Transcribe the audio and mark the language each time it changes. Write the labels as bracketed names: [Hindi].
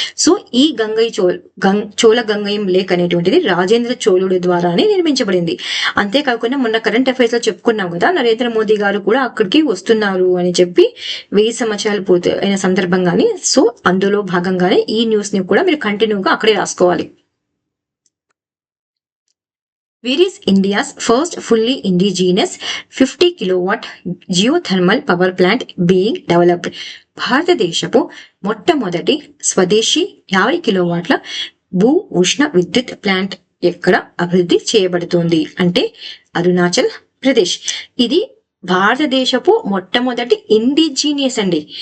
[Telugu] So ఈ చోళగంగయం lake అనేటువంటిది రాజేంద్ర చోళుడి ద్వారానే నిర్మించబడింది. అంతేకాకుండా మొన్న కరెంట్ అఫైర్స్ లో చెప్పుకున్నాం కదా, నరేంద్ర మోదీ గారు కూడా అక్కడికి వస్తున్నారు అని చెప్పి 1000 సంవత్సరాలు పూర్తి అయిన సందర్భంగానే. సో అందులో భాగంగానే ఈ న్యూస్ ని కూడా మీరు కంటిన్యూగా అక్కడే రాసుకోవాలి. [English] Where is India's first fully indigenous 50 kilowatt geothermal power plant being developed? [Telugu] భారతదేశపు మొట్టమొదటి స్వదేశీ 50 కిలోవాట్ల భూ ఉష్ణ విద్యుత్ ప్లాంట్ ఎక్కడ అభివృద్ధి చేయబడుతుంది అంటే అరుణాచల్ ప్రదేశ్. ఇది భారతదేశపు మొట్టమొదటి ఇండిజీనియస్ అండి.